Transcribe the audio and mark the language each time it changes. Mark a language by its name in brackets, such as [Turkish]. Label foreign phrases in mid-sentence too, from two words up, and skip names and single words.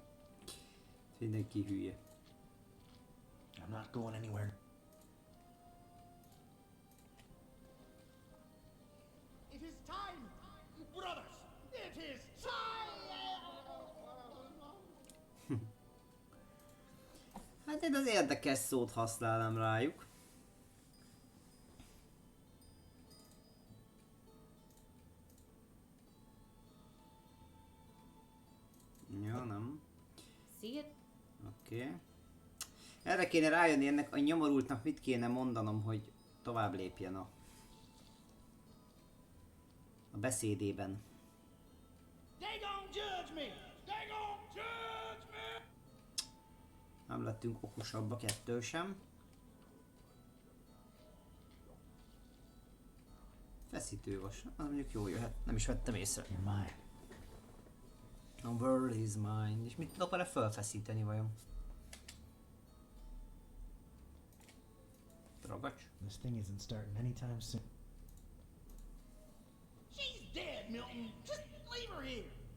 [Hungarian] Mindenki hülye. [English] I'm not going anywhere. It is time, brothers. It is time. [Hungarian] Hát én az érdekes szót használom rájuk. Jó, nem. [English] See it? [Hungarian] Oké. Erre kéne rájönni, ennek a nyomorultnak mit kéne mondanom, hogy tovább lépjen a beszédében. [English] They gon' judge me. They gon' judge me. [Hungarian] Nem lettünk okosabbak ettől sem. Feszítővas, az mondjuk jó jöhet, nem is vettem észre. [English] You're mine. A world is mine. [Hungarian] És mit akar-e felfeszíteni vajon? Ragacs? [English] This thing isn't starting anytime soon. She's dead, Milton. Just leave her here.